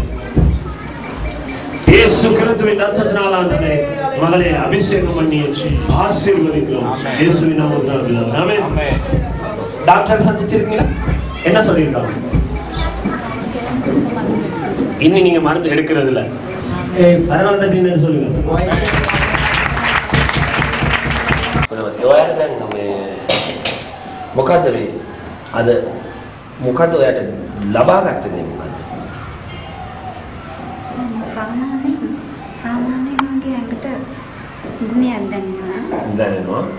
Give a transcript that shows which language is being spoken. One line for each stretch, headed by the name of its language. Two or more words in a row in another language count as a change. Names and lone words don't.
Tamil: இயேசு கிறிஸ்துவின் ரத்தத்தினால் ஆண்டவரே மகளை அபிஷேகம் பண்ணி ஆசீர்வதிக்கிறோம் இயேசுவின் நாமத்தினால் பிதாவே ஆமென் Amen. டாக்டர் சந்திச்சிருக்கீங்களா என்ன சொல்லிருக்காங்க இன்னும் நீங்க மருந்து எடுக்கிறது இல்ல அதனால தான் என்ன சொல்லுங்க
Sinhala: ඔයාට දැන් මේ මොකද්ද මේ අද මොකද්ද ඔයාට ලබා ගත්තේ මේ මොකද්ද සාමාන්‍යයෙන් මගේ ඇඟට ගුණයක් දැනෙනවා